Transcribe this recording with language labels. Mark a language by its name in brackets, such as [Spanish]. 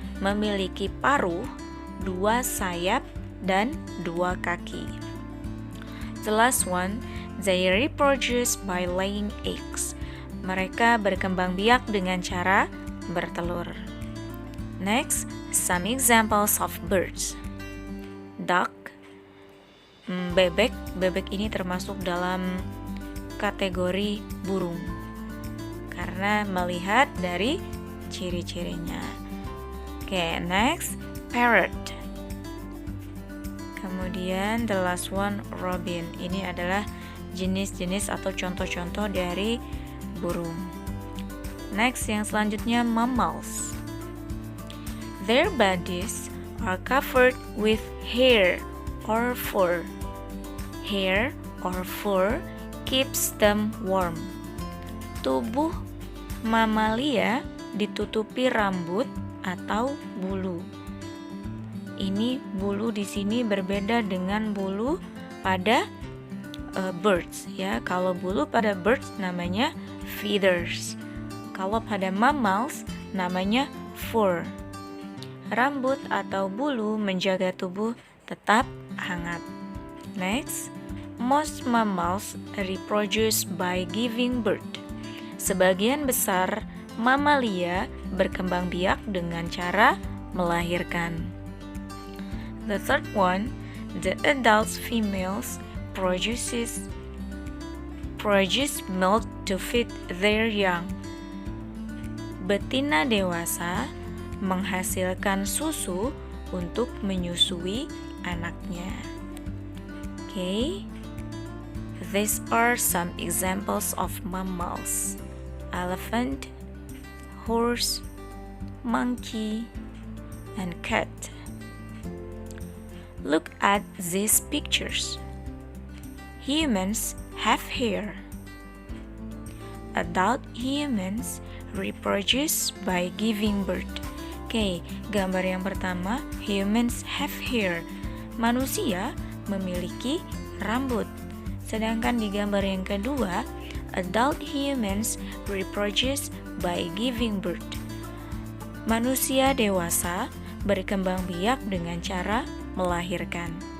[Indonesian] Memiliki paruh, 2 sayap, dan 2 kaki. [English] The last one, they reproduce by laying eggs. [Indonesian] Mereka berkembang biak dengan cara bertelur. [English] Next, some examples of birds. Duck, bebek. [Indonesian] Bebek ini termasuk dalam kategori burung karena melihat dari ciri-cirinya. [English] Oke, next, parrot. [Indonesian] Kemudian [English] the last one, robin. [Indonesian] Ini adalah jenis-jenis atau contoh-contoh dari burung. Next, yang selanjutnya, mammals. [English] Their bodies are covered with hair or fur. Hair or fur keeps them warm. [Indonesian] Tubuh mamalia ditutupi rambut atau bulu. Ini bulu di sini berbeda dengan bulu pada birds ya. Kalau bulu pada birds namanya feathers. Kalau pada mammals namanya fur. Rambut atau bulu menjaga tubuh tetap hangat. [English] Next, most mammals reproduce by giving birth. [Indonesian] Sebagian besar mamalia berkembang biak dengan cara melahirkan. [English] The third one, the adult females produce milk to feed their young. [Indonesian] Betina dewasa menghasilkan susu untuk menyusui anaknya. [English] Okay, these are some examples of mammals: elephant, horse, monkey, and cat. Look at these pictures. Humans have hair. Adult humans reproduce by giving birth. [Indonesian] Oke, gambar yang pertama, [English] humans have hair. [Indonesian] Manusia memiliki rambut. Sedangkan di gambar yang kedua, [English] adult humans reproduce by giving birth. [Indonesian] Manusia dewasa berkembang biak dengan cara melahirkan.